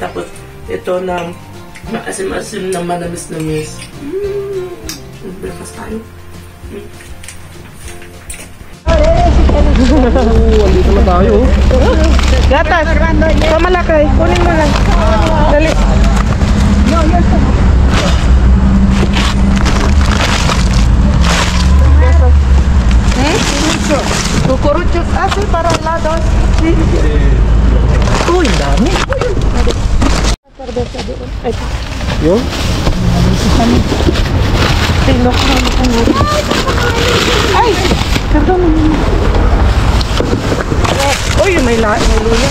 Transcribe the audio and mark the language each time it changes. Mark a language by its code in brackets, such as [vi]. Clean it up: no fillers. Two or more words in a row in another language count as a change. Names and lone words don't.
[tl] Tapos ito na maasim-asim na manamis-namis. Breakfast tayo. Andito na tayo. Gatas. Pamalakay. Kunin mo lang. Dali. [es] Cucuruchos así para el lado. [tl] Uy, dami. Yun? Ay! Pardon. Uy, may luya.